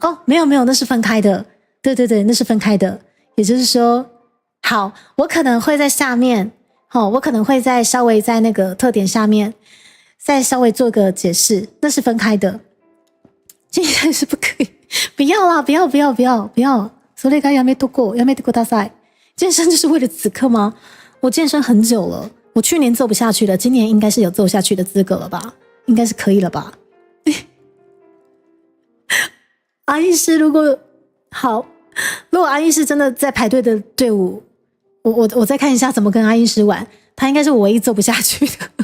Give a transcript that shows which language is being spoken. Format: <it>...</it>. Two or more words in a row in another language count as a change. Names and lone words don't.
<zh>没有，那是分开的。对，那是分开的。也就是说，好，我可能会在下面，我可能会稍微在那个特点下面再稍微做个解释，那是分开的。在是不可以，不要啦，不要，</zh> <ja>それがやめとこう，やめてください。</ja> <zh>健身就是为了此刻吗？我健身很久了，我去年做不下去了，今年应该是有做下去的资格了吧？应该是可以了吧？阿医师如果阿医师真的在排队的队伍，我再看一下怎么跟阿医师玩，他应该是我唯一做不下去的。</zh>